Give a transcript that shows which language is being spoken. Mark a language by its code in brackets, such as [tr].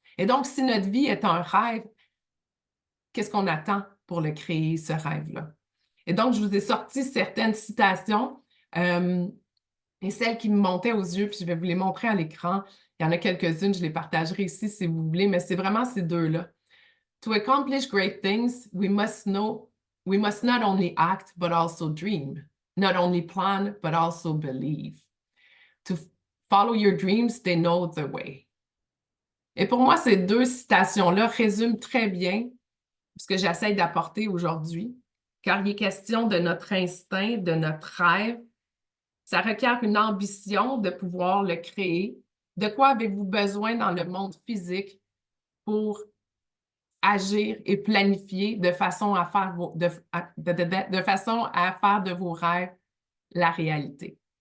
[fr] Et donc, si notre vie est un rêve, qu'est-ce qu'on attend pour le créer, ce rêve-là? Et donc, je vous ai sorti certaines citations. Et celles qui me montaient aux yeux, puis je vais vous les montrer à l'écran. Il y en a quelques-unes, je les partagerai ici si vous voulez, mais c'est vraiment ces deux-là. [en] To accomplish great things, we must not only act, but also dream. Not only plan, but also believe. To follow your dreams, they know the way. [fr] Et pour moi, ces deux citations-là résument très bien ce que j'essaie d'apporter aujourd'hui, car il est question de notre instinct, de notre rêve. Ça requiert une ambition de pouvoir le créer. De quoi avez-vous besoin dans le monde physique pour agir et planifier de façon à faire de façon à faire de vos rêves la réalité?